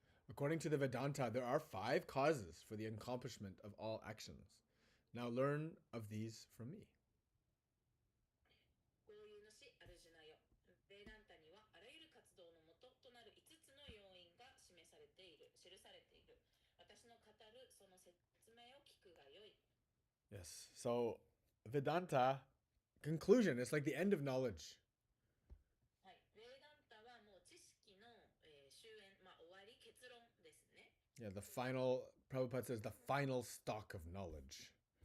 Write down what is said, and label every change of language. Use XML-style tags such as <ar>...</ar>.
<en>According to the Vedanta, there are 5 causes for the accomplishment of all actions. Now learn of these from me.</en> <ja>豪遊のし、アルジュナよ。ベーダンタにはあらゆる活動の元となる5つの要因が示されている、記されている。私の語るその説明を聞くがよい。</ja> <en>Yes. So Vedanta, conclusion, it's like the end of knowledge.</en> <ja>はい。ベーダンタはもう知識の、終焉、終わり、結論ですね。</ja> <en>Yeah, the final, Prabhupada says the final stock of knowledge.</en>